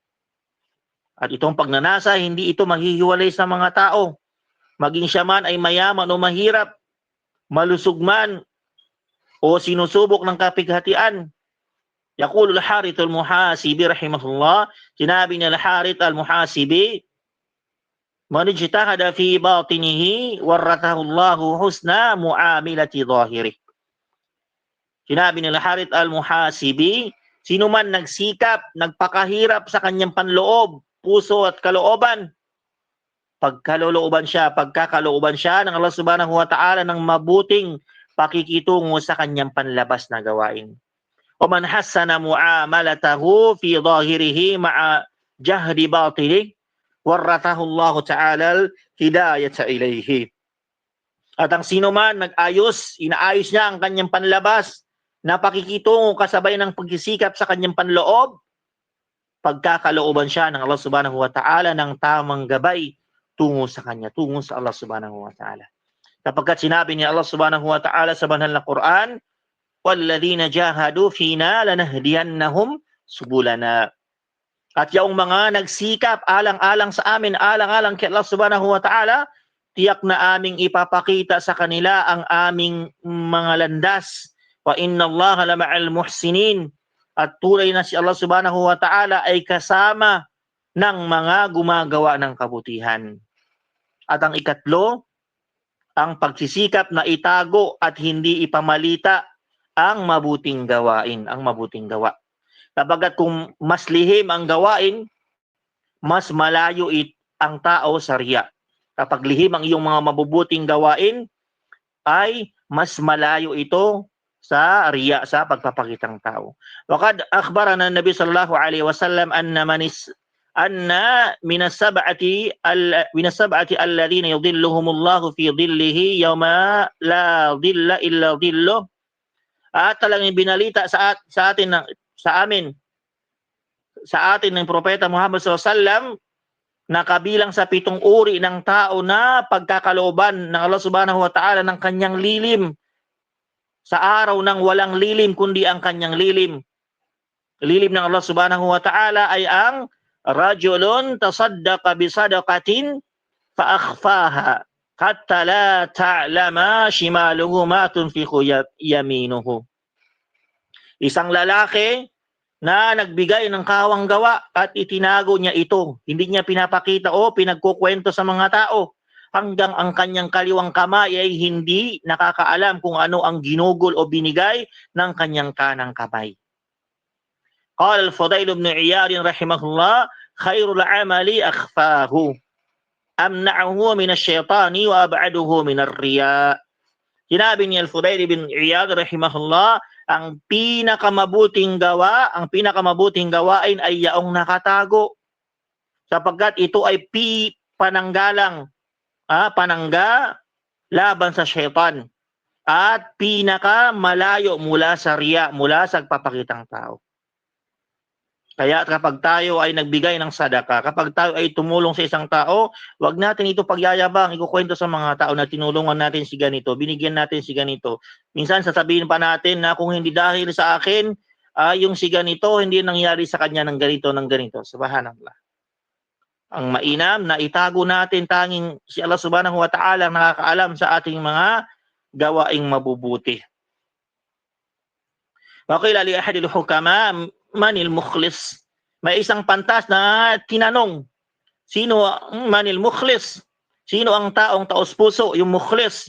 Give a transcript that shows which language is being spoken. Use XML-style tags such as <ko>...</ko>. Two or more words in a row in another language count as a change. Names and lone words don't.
<tl>At itong pagnanasa, hindi ito maghihiwalay sa mga tao. Maging siya man ay mayaman o mahirap, malusog man o sinusubok ng kapighatian.</tl> <ar>يقول الحارث المحاسبي رحمه الله,</ar> <tl>sinabi ni al-Harith al-Muhasibi,</tl> <ar>من اجتهد في باطنه ورثه الله حسن معاملة ظاهره.</ar> <tl>Sinabi ni al-Harith al-Muhasibi, sino man nagsikap, nagpakahirap sa kanyang panloob, puso at kalooban, pagkakalooban siya ng Allah</tl> <ar>سبحانه وتعالى</ar> <tl>ng mabuting pakikitungo sa kanyang panlabas na gawain.</tl> <ar>أو من حسن معاملته في ظاهره مع جهد باطنه ورثه الله تعالى هداية إليه.</ar> <tl>At ang sino man inaayos niya ang kanyang panlabas na pakikitungo kasabay ng pagsisikap sa kanyang panloob, pagkakalooban siya ng Allah</tl> <ar>سبحانه وتعالى</ar> <tl>ng tamang gabay tungo sa kanya, tungo sa Allah</tl> <ar>سبحانه وتعالى.</ar> <tl>Kapagkat sinabi ni Allah</tl> <ar>سبحانه وتعالى</ar> <tl>sa banal na Quran,</tl> <ar>وَالَّذِينَ جَاهَدُوا فِينَا لَنَهْدِيَنَّهُمْ سُبُلَنَا.</ar> <tl>At yung mga nagsikap alang-alang sa amin, alang-alang kay Allah</tl> <ar>سبحانه وتعالى,</ar> <tl>tiyak na aming ipapakita sa kanila ang aming mga landas.</tl> <ar>وَإِنَّ اللَّهَ لَمَعَ الْمُحْسِنِينَ.</ar> <tl>At tunay na si Allah</tl> <ar>سبحانه وتعالى</ar> <tl>ay kasama ng mga gumagawa ng kabutihan. At ang ikatlo, ang pagsisikap na itago at hindi ipamalita ang mabuting gawain, ang mabuting gawa. Kapagkat kung mas lihim ang gawain, mas malayo ang tao sa riya. Kapag lihim ang iyong mga mabubuting gawain, ay mas malayo ito sa riya, sa pagpapakitang tao.</tl> <ar>وقد أخبرنا النبي صلى الله عليه وسلم أن من السبعة الذين يظلهم الله في ظله يوم لا ظل إلا ظله.</ar> <tl>At talagang binalita sa atin ng propeta Muhammad</tl> <ar>صلى الله عليه وسلم</ar> <tl>na kabilang sa 7 uri ng tao na pagkakalooban ng Allah</tl> <ar>سبحانه وتعالى</ar> <tl>ng kanyang lilim sa araw ng walang lilim kundi ang kanyang lilim. Lilim ng Allah</tl> <ar>سبحانه وتعالى</ar> <tl>ay ang</tl> <ar>رجل تصدق بصدقة فأخفاها حتى لا تعلم شماله ما تنفق يمينه.</ar> <tl>Isang lalaki na nagbigay ng kawang gawa at itinago niya ito. Hindi niya pinapakita o pinagkukwento sa mga tao hanggang ang kanyang kaliwang kamay ay hindi nakakaalam kung ano ang ginugol o binigay ng kanyang kanang kamay.</tl> <ar>قال الفضيل بن عياض رحمه الله خير العمل أخفاه أمنعه من الشيطان وأبعده من الرياء.</ar> <tl>Sinabi ni al-Fudail ibn Iyad rahimahullah, ang pinakamabuting gawain ay yaong nakatago, sapagkat ito ay panangga laban sa syaitan at pinakamalayo mula sa riya, mula sa pagpapakitang tao. Kaya kapag tayo ay nagbigay ng sadaka, kapag tayo ay tumulong sa isang tao, wag natin ito pagyayabang, ikukwento sa mga tao na tinulungan natin si ganito, binigyan natin si ganito. Minsan sasabihin pa natin na kung hindi dahil sa akin, yung si ganito, hindi nangyari sa kanya ng ganito. Subhanallah. Ang mainam na itago natin, tanging si Allah</tl> <ar>سبحانه وتعالى</ar> <tl>nakakaalam sa ating mga gawaing mabubuti.</tl> <ar>وقيل لأحد الحكماء من المخلص.</ar> <tl>May isang pantas na tinanong, sino</tl> <ar>من المخلص?</ar> <tl>Sino ang taong taos puso, yung mukhlis?</tl>